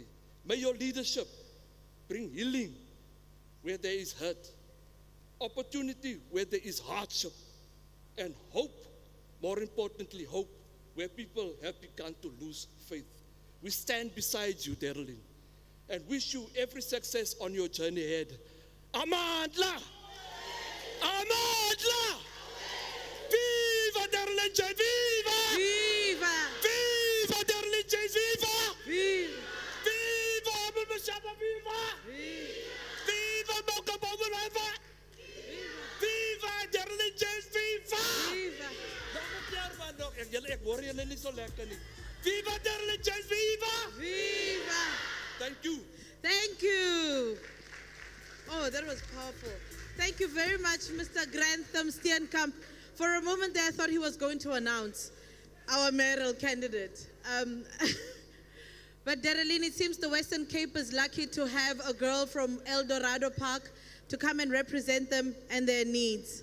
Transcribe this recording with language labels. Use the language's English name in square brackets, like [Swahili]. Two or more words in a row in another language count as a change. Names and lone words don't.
[English] May your leadership bring healing where there is hurt, opportunity where there is hardship, and hope, more importantly, hope where people have begun to lose faith. We stand beside you, Dereleen, and wish you every success on your journey ahead. Amandla! Amandla! Viva Dereleen J! Viva! Viva! Viva Dereleen J! Viva! Viva! Viva Abel Mashaba! Viva! Viva Moka Bomerava! Viva Dereleen J! Viva! Viva! [Afrikaans] Ek hoor julle nie so lekker nie. [English] Viva Dereleen J! Viva! Viva! Thank you. Thank you. Oh, that was powerful. Thank you very much, Mr. Grantham Steenkamp. For a moment there, I thought he was going to announce our mayoral candidate. But Dereleen, it seems the Western Cape is lucky to have a girl from El Dorado Park to come and represent them and their needs.